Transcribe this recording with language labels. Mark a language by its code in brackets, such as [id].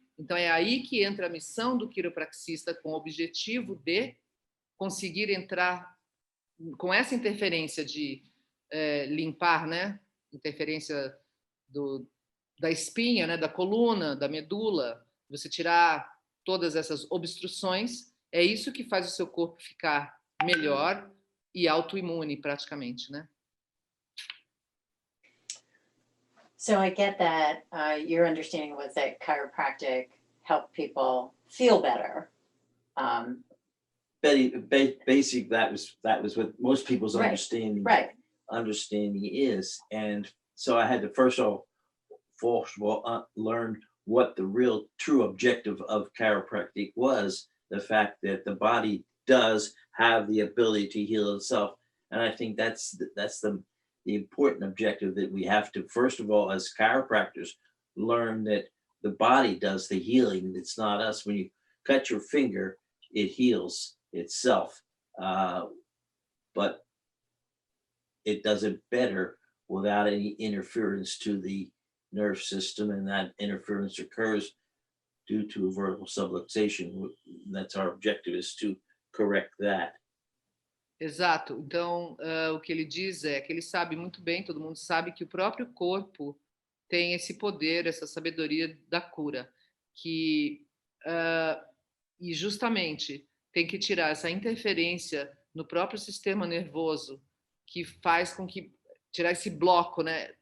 [pt] Então, é aí que entra a missão do quiropraxista com o objetivo de conseguir entrar com essa interferência de limpar, né? Interferência da espinha, né? Da coluna, da medula, você tirar todas essas obstruções, é isso que faz o seu corpo ficar melhor e autoimune praticamente, né? [en] So I get that your understanding was that chiropractic helped people feel better. Basic, that was what most people's Right, understanding is. And so I had to first of all learn what the real true objective of chiropractic was, the fact that the body does have the ability to heal itself. And I think that's the important objective, that we have to, first of all, as chiropractors, learn that the body does the healing. It's not us. When you cut your finger, it heals itself. But it does it better without any interference to the nerve system, and that interference occurs due to vertical subluxation. That's our objective, is to correct that. [pt] Exato. Então, o que ele diz é que ele sabe muito bem, todo mundo sabe, que o próprio corpo tem esse poder, essa sabedoria da cura, que e justamente tem que tirar essa interferência no próprio sistema nervoso, que faz com que tirar esse bloco, né?